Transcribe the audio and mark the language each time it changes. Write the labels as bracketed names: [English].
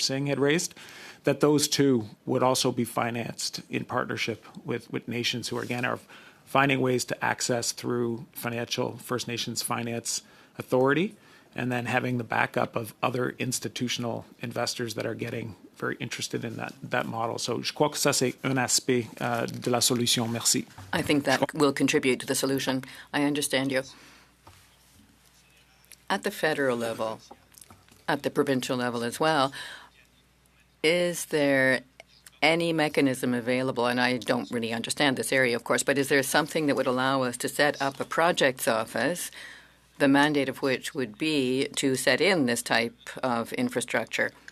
[English] Singh, had raised, that those two would also be financed in partnership with nations who, again, are finding ways to access through financial First Nations Finance Authority, and then having the backup of other institutional investors that are getting very interested in that model. [French] So je crois que ça c'est un aspect de la solution. Merci. [English] I think that will contribute to the solution. I understand you. At the federal level, at the provincial level as well, is there any mechanism available, and I don't really understand this area, of course, but is there something that would allow us to set up a projects office, the mandate of which would be to set in this type of infrastructure?